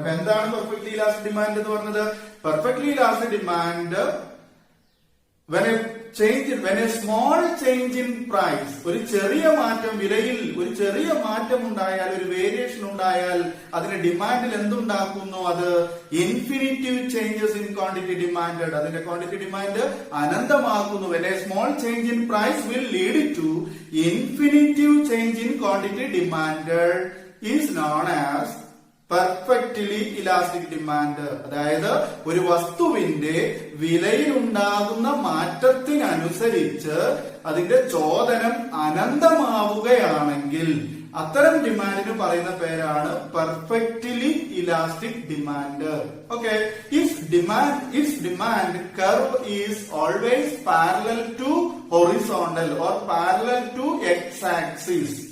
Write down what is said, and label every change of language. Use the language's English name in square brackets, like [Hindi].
[Malayalam] അപ്പൊ എന്താണ് perfectly elastic demand എന്ന് പറഞ്ഞത്? Perfectly elastic demand [English] when a small change in price, [Malayalam] ഒരു ചെറിയ മാറ്റം വിലയിൽ ഒരു ചെറിയ മാറ്റം ഉണ്ടായാൽ, ഒരു വേരിയേഷൻ ഉണ്ടായാൽ അതിന്റെ ഡിമാൻഡിൽ എന്തുണ്ടാക്കുന്നു? അത് [English] infinitive changes in quantity demand, [Malayalam] അതിന്റെ quantity demand അനന്തമാക്കുന്നു. [English] when a small change in price will lead to infinitive change in quantity demanded is known as perfectly elastic demand. [Malayalam] അതായത് ഒരു വസ്തുവിന്റെ വിലയിൽ ഉണ്ടാകുന്ന മാറ്റത്തിനനുസരിച്ച് അതിന്റെ ചോദനം അനന്തമാവുകയാണെങ്കിൽ അത്തരം ഡിമാൻഡിന് പറയുന്ന പേരാണ് perfectly elastic demand. [English] Okay, if demand curve is always parallel to horizontal or parallel to x axis.